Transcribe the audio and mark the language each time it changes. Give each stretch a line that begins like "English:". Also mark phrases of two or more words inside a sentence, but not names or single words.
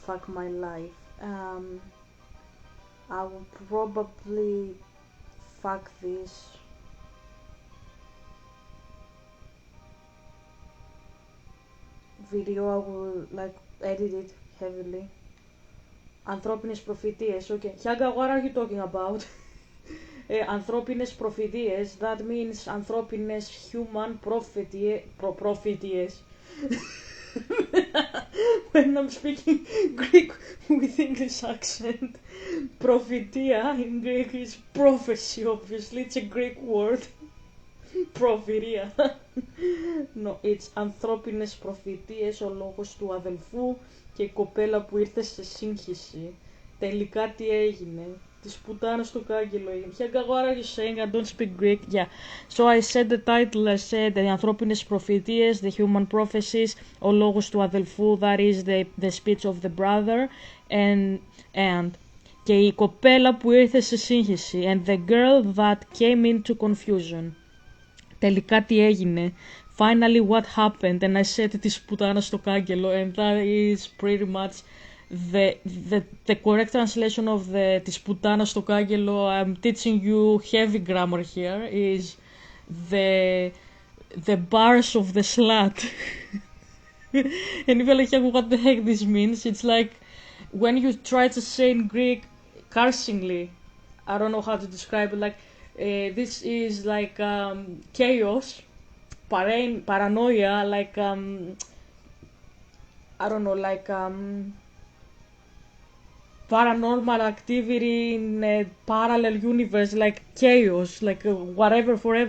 English: Fuck my life. I will probably fuck this video. I will, like, edit it heavily.
Greek: Ανθρώπινες προφητείες.
English: Okay. Hiaga, what are you talking about?
Greek: Ανθρώπινες προφητείες.
English: That means ανθρώπινες human propheties. When I'm speaking Greek with English accent, prophetia in Greek is prophecy, obviously. It's a Greek word. Προφητεία. No, it's
Greek: ανθρώπινες προφητείες, ο λόγος του αδελφού και η κοπέλα που ήρθε σε σύγχυση. Τελικά τι έγινε? Της πουτάνας του κάγκελο έγινε.
English: Hiaga, what are you saying? I don't speak Greek. Yeah. So I said the title, I said the
Greek: ανθρώπινες προφητείες,
English: the human prophecies,
Greek: ο λόγος του αδελφού,
English: that is the speech of the brother, and
Greek: και η κοπέλα που ήρθε σε σύγχυση,
English: and the girl that came into confusion.
Greek: Τελικά τι έγινε?
English: Finally what happened? And I said
Greek: της πουτάνας στο κάγκελο,
English: and that is pretty much the correct translation of the
Greek: της πουτάνας στο κάγκελο.
English: I'm teaching you heavy grammar here. Is the bars of the slut. And you're like, what the heck this means? It's like when you try to say in Greek cursingly, I don't know how to describe it, like this is like chaos, paranoia, like I don't know, like paranormal activity in a parallel universe, like chaos, like whatever forever.